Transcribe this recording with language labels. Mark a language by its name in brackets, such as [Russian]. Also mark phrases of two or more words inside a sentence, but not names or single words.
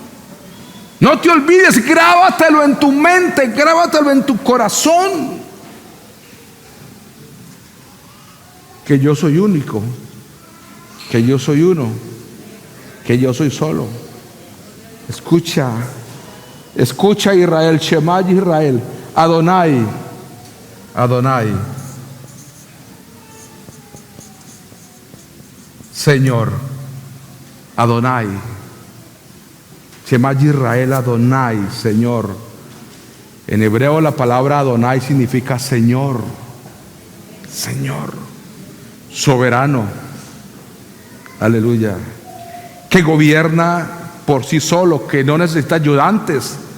[Spanish] No te olvides, grábatelo en tu mente, grábatelo en tu corazón, que yo soy único, que yo soy uno, que yo soy solo. Escucha, escucha, Israel, [Hebrew] שמע ישראל, [Spanish] Adonai, Adonai, Señor, Adonai. [Hebrew] שמע ישראל אדוני, [Spanish] Señor. En hebreo la palabra Adonai significa Señor. Señor. Soberano. Aleluya. Que gobierna por sí solo, que no necesita ayudantes.